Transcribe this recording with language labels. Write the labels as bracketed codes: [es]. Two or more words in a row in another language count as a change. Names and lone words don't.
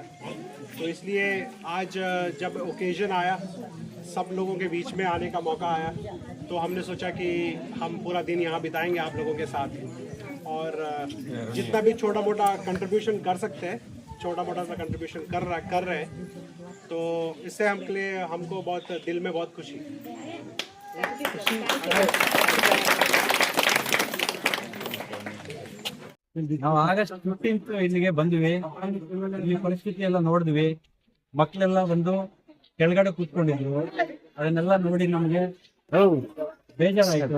[hi] तो इसलिए आज जब ओकेजन आया, सब लोगों के बीच में आने का मौका आया, तो हमने सोचा कि हम पूरा दिन यहाँ बिताएंगे आप लोगों के साथ, और जितना भी छोटा मोटा कंट्रीब्यूशन कर सकते हैं, छोटा मोटा सा कंट्रीब्यूशन कर रहे हैं, तो इससे हमको बहुत दिल में बहुत खुशी। [kn] ನಾವು ಆಗಸ್ಟ್ 15th ಇಲ್ಲಿಗೆ ಬಂದ್ವಿ. ಇಲ್ಲಿ ಪರಿಸ್ಥಿತಿ ಎಲ್ಲ ನೋಡಿದ್ವಿ. ಮಕ್ಕಳೆಲ್ಲ ಬಂದು ಕೆಳಗಡೆ ಕೂತ್ಕೊಂಡಿದ್ರು. ಅದನ್ನೆಲ್ಲ ನೋಡಿ ನಮಗೆ ಬೇಜಾರಾಯಿತು.